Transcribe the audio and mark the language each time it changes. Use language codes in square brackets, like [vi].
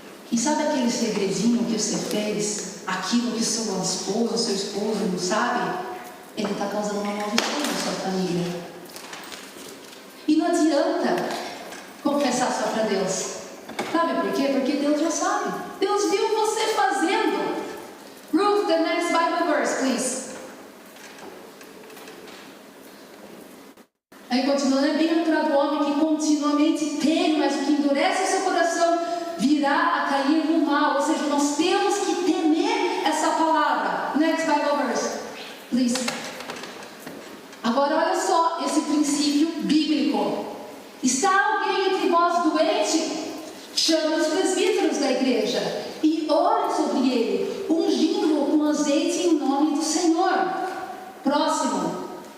[pt] E sabe aquele segredinho que você fez? Aquilo que sua esposa, seu esposo não sabe? Ele está causando uma maldição na sua família. E não adianta confessar só para Deus. Sabe por quê? Porque Deus já sabe. Deus viu você fazendo. [en] Ruth, the next Bible verse, please. [pt] Aí continua, é bem-aventurado o homem que continuamente teme, mas o que endurece o seu coração virá a cair no mal. Ou seja, nós temos que temer essa palavra. [en] Next Bible verse, please. [pt] Agora olha só esse princípio bíblico. Está alguém entre vós doente? Chame os presbíteros da igreja e ore sobre ele, ungindo-o com azeite em nome do Senhor. Próximo.